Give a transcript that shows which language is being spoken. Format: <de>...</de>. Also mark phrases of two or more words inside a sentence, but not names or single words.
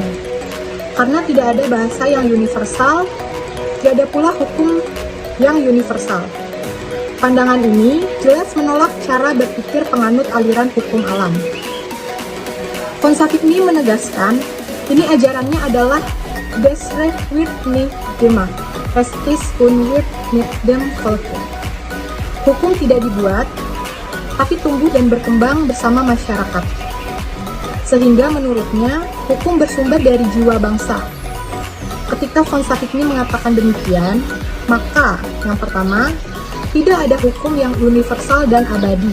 <id>Karena tidak ada bahasa yang universal, tidak ada pula hukum yang universal. Pandangan ini jelas menolak cara berpikir penganut aliran hukum alam.</id> <de>Von Savigny</de> <id>menegaskan, ini ajarannya adalah</id> <de>Das Recht wird nicht gemacht, es ist und wird mit dem Volke.</de> <id>Hukum tidak dibuat, tapi tumbuh dan berkembang bersama masyarakat. Sehingga menurutnya, hukum bersumber dari jiwa bangsa. Ketika von Savigny mengatakan demikian, maka yang pertama, tidak ada hukum yang universal dan abadi.</id>